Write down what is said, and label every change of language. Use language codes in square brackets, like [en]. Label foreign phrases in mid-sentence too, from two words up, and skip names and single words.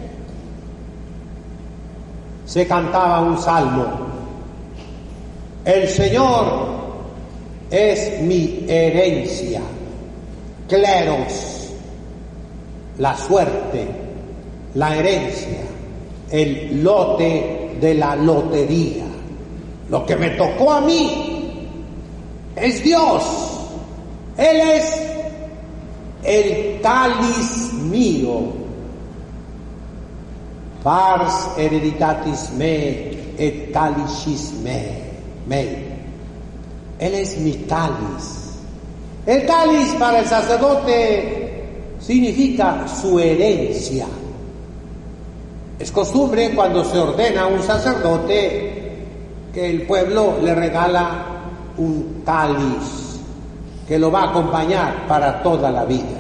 [es] se cantaba un salmo: el Señor es mi herencia, cleros, la suerte, la herencia, el lote de la lotería. Lo que me tocó a mí es Dios. Él es el cáliz mío. [la] Pars hereditatis me et calicis mei. [es] Él es mi cáliz. El cáliz para el sacerdote significa su herencia. Es costumbre cuando se ordena a un sacerdote que el pueblo le regala un cáliz que lo va a acompañar para toda la vida.